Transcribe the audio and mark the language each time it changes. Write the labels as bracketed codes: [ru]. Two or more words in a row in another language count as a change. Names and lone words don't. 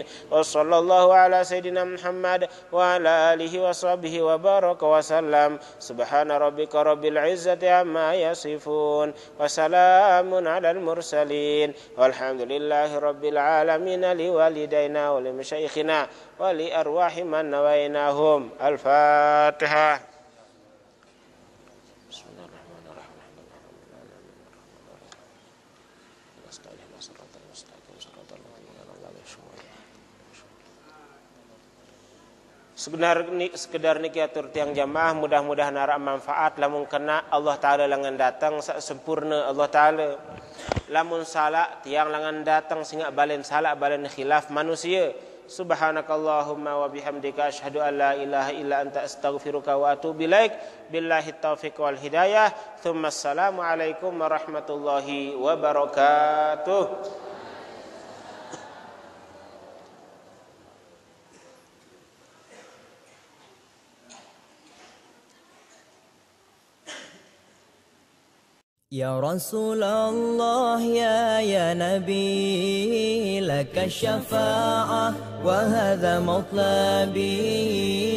[ar] وصلى الله على سيدنا محمد وعلى آله وصحبه وبارك وسلم. سبحان ربك رب العزة عما يصفون وسلام على المرسلين والحمد لله رب العالمين. لوالدينا ولمشايخنا ولأرواح من نويناهم. الفاتحة. [sas] sekedar niki atur tiang jamaah mudah-mudahan ara manfaat. Lamun kena Allah taala langan datang sempurna Allah taala. Lamun salah tiang langan datang singa balen salah balen khilaf manusia. [ar] سبحانك اللهم وبحمدك أشهد أن لا إله إلا أنت أستغفرك وأتوب إليك. بالله التوفيق والهداية. ثم السلام عليكم ورحمة الله وبركاته. يا رسول الله يا نبي لك الشفاعة وهذا مطلبي.